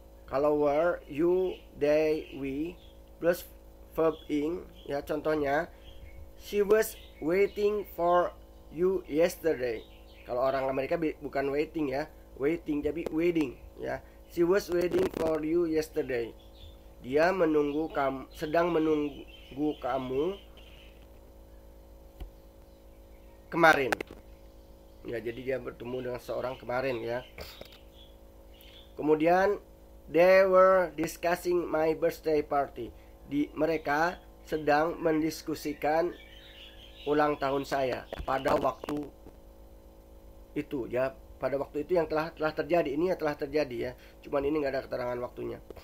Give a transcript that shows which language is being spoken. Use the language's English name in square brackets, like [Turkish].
[Indonesian] Kalau [English] were, you, they, we plus verb ing [Indonesian] ya. Contohnya [English] she was waiting for you yesterday. [Indonesian] Kalau orang Amerika bukan waiting ya, waiting tapi waiting ya. [English] She was waiting for you yesterday. [Indonesian] Dia sedang menunggu kamu kemarin. Ya, jadi dia bertemu dengan seorang kemarin ya. Kemudian [English] they were discussing my birthday party. [Indonesian] Mereka sedang mendiskusikan ulang tahun saya pada waktu itu ya. Pada waktu itu yang telah terjadi. Ini ya telah terjadi ya. Cuman ini nggak ada keterangan waktunya.